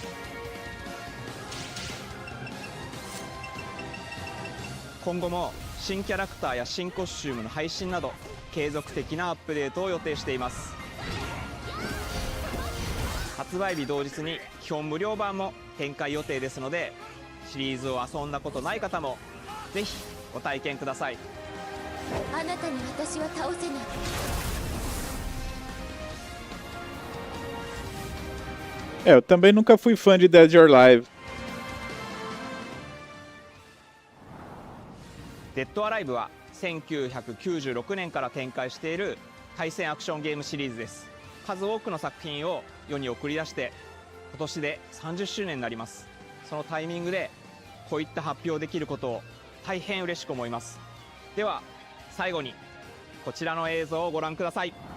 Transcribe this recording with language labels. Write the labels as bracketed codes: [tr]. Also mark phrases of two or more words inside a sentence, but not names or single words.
[ja] 今後も新キャラクターや新コスチュームの配信など継続的なアップデートを予定しています。発売日同日に基本無料版も展開予定ですので、シリーズを遊んだことない方もぜひご体験ください。あなたに私は倒せない。 [pt] É, eu também nunca fui fã de Dead or Alive. [ja] デッドアライブは1996年から展開している対戦アクションゲームシリーズです。数多くの作品を世に送り出して今年で30周年になります。そのタイミングでこういった発表できることを大変嬉しく思います。では最後にこちらの映像をご覧ください。